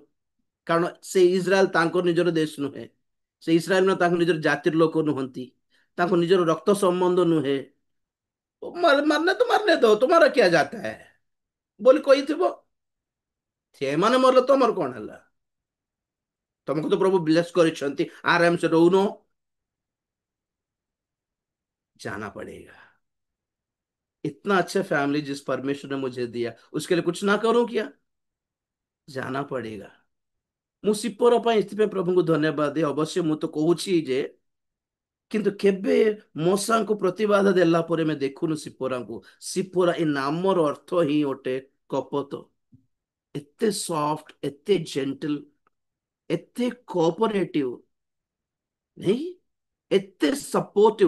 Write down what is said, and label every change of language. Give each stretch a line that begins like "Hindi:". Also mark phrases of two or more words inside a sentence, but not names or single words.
Odia: କାରଣ ସେ ଇସ୍ରାଏଲ ତାଙ୍କର ନିଜର ଦେଶ ନୁହେଁ। ସେ ଇସ୍ରାଏଲ ତାଙ୍କ ନିଜର ଜାତିର ଲୋକ ନୁହନ୍ତି, ତାଙ୍କ ନିଜର ରକ୍ତ ସମ୍ବନ୍ଧ ନୁହେଁ।
Hindi: मारने तो मारने दो,
Odia: ତୁମର
Hindi: क्या जाता है
Odia: ବୋଲି କହିଥିବ। ସେମାନେ ମରଲେ ତମର କଣ ହେଲା? ତମକୁ ତ ପ୍ରଭୁ ବ୍ଲେସ କରିଛନ୍ତି,
Hindi: आराम से रहो। जाना पड़ेगा। इतना अच्छा फैमिली जिस परमेश्वर ने मुझे दिया, उसके लिए कुछ ना करूं क्या? जाना पड़ेगा।
Odia: ମୁଁ ସିପୋର ପାଇଁ ଏଥିପାଇଁ ପ୍ରଭୁଙ୍କୁ ଧନ୍ୟବାଦ ଦିଏ। ଅବଶ୍ୟ ମୁଁ ତ କହୁଛି ଯେ, କିନ୍ତୁ କେବେ ମୂଷାଙ୍କୁ ପ୍ରତିବାଦ ଦେଲା ପରେ ଆମେ ଦେଖୁନୁ ସିପୋରାଙ୍କୁ। ସିପୋରା ଏ ନାମର ଅର୍ଥ ହିଁ ଗୋଟେ କପଟ। ଏତେ ସଫ୍ଟ, ଏତେ ଜେଣ୍ଟଲ, ଏତେ କୋଅପରେଟିଭ, ନାଇଁ, ଏତେ ସପୋର୍ଟିଭ।